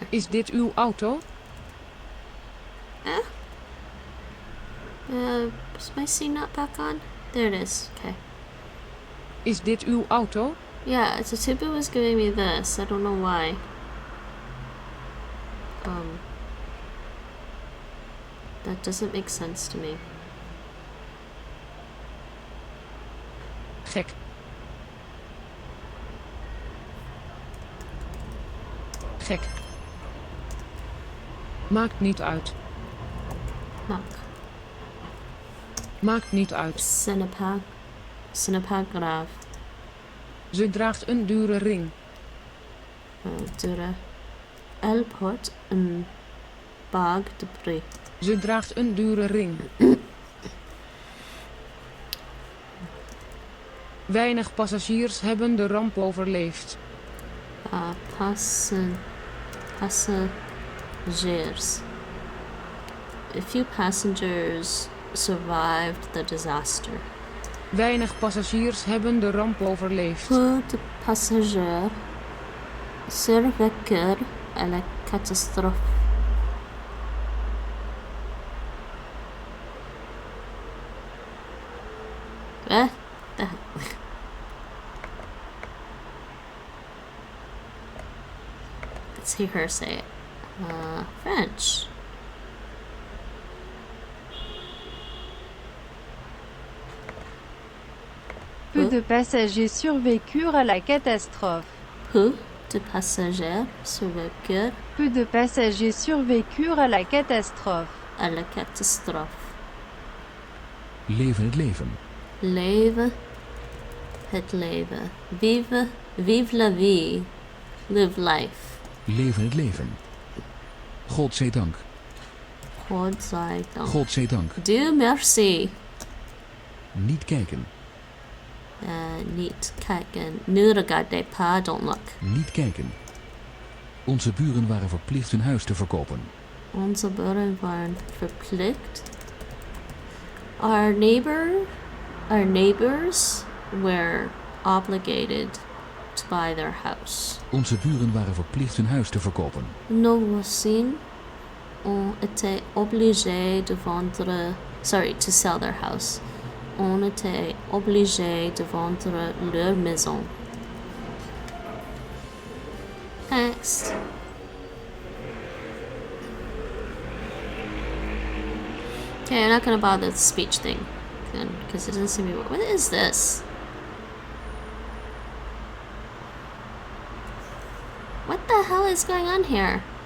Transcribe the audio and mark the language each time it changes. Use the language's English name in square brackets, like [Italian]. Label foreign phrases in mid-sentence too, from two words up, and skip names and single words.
[Dutch] Is dit uw auto? [English] Is my scene not back on? There it is. Okay. [Dutch] Is dit uw auto? [English] Yeah, so Tubu was giving me this. I don't know why. That doesn't make sense to me. [Dutch] Gek. Gek. Maakt niet uit. Maakt niet uit. Synapag. Ze draagt een dure ring. Dure. [French] Elle porte een bague de prix. [Dutch] Ze draagt een dure ring. Weinig passagiers hebben de ramp overleefd. [English] Passengers. A few passengers survived the disaster. [Dutch] Weinig passagiers hebben de ramp overleefd. [French] Peu de passagers survécurent à la catastrophe. [English] What the hell? Let's hear her say it. French. [French] Peu de passagers survécurent à la catastrophe. Peu de passagers survécurent Peu de passagers survécurent à la catastrophe. à la catastrophe. [Dutch] Leven het leven. Leven het leven. [French] Vive la vie. [English] Live life. [Dutch] Leven het leven. Godzijdank. Godzijdank. Godzijdank. [French] Dieu merci. [Dutch] Niet kijken. Niet kijken. [French] Ne regardez pas, [English] don't look. [Dutch] Niet kijken. Onze buren waren verplicht hun huis te verkopen. Onze buren waren verplicht. [English] Our neighbors were obligated to buy their house. [Dutch] Onze buren waren verplicht hun huis te verkopen. [French] Nos voisins ont été obligés de [English] to sell their house. [French] On était obligés de vendre leur maison. [English] Next. Okay, I'm not gonna bother with the speech thing, because it doesn't seem to be. What is this? What the hell is going on here?